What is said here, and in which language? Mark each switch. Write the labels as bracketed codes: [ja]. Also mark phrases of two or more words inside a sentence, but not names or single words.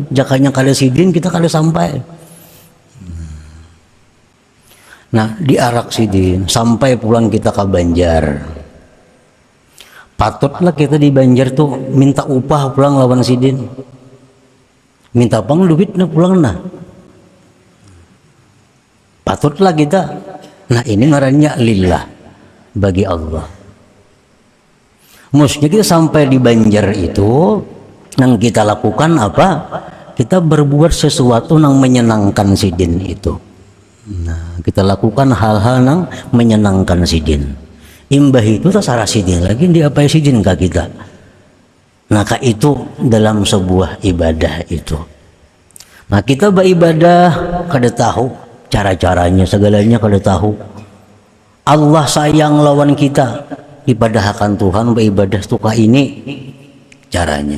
[bjn] Jakanya kada sidin kita kada sampai. Nah, diarak sidin sampai pulang kita ke Banjar. Patutlah kita di Banjar tuh minta upah pulang lawan sidin, minta pang duit na pulang nah. Patutlah kita. Nah, ini ngarannya lillah, bagi Allah. Maksudnya kita sampai di Banjar itu yang kita lakukan apa? Kita berbuat sesuatu yang menyenangkan sidin itu. Nah, kita lakukan hal-hal yang menyenangkan sidin. Imbah itu terserah sidin lagi dia apa sidin ke kita. Maka itu dalam sebuah ibadah itu. Nah, kita beribadah kada tahu cara-caranya, segalanya kada tahu. Allah sayang lawan kita, ibadah Tuhan beribadah suka ini caranya.